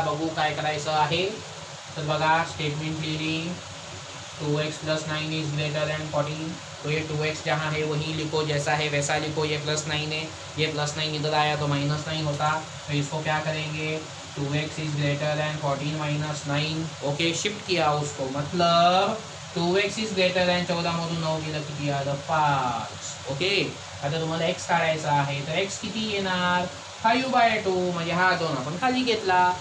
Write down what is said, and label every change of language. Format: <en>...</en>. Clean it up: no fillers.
<mr>बघू काय करायचं आहे. तर बघा स्टेटमेंट लिहिली</mr> <en>2x plus 9 is greater than 14.</en> <hi>तो ये 2x जहाँ है वही लिखो, जैसा है वैसा लिखो. ये +9 है, ये +9 इधर आया तो -9 होता. तो इसको क्या करेंगे,</hi> <en>2x is greater than 14 -9.</en> <hi>Okay, shift किया उसको, मतलब</hi> <en>2x is greater than 14</en> <mr>मधून 9 गेलं किती आलं 5. ओके, आता तुम्हाला x काढायचा आहे तर x किती येणार 5/2, म्हणजे हा 2 आपण खाली घेतला.</mr>